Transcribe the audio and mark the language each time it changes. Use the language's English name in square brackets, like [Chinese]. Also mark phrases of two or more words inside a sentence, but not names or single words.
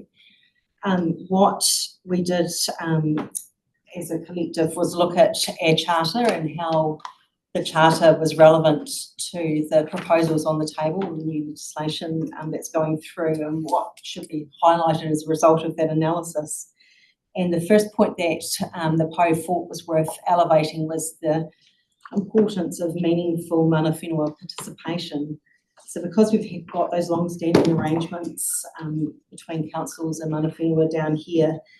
[English] What we did as a collective was look at our charter and how the charter was relevant to the proposals on the table, the new legislation that's going through, and what should be highlighted as a result of that analysis. And the first point that the PO thought was worth elevating was the importance of meaningful [Māori] mana whenua [English] participation. So because we've got those long-standing arrangements between councils and [Māori] mana whenua [English] down here,